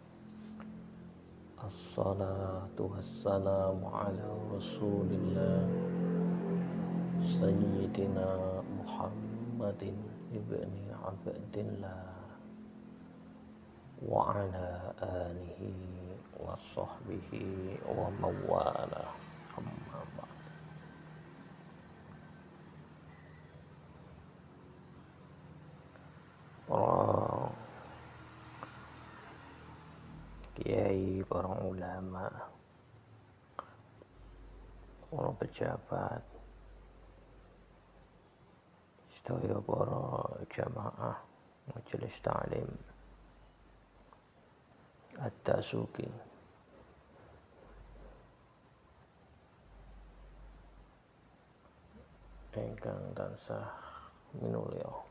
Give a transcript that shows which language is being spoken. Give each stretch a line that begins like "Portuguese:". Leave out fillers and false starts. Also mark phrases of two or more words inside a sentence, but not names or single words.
Arabic: الصلاة والسلام على رسول الله سيدنا محمد بن عبد الله وعلى آله وصحبه ومن والاه. أما بعد.
Javanese: Para kiai, para ulama, para pejabat, sedaya para jamaah majelis ta'lim At-Tasuki, ingkang tansah minulya.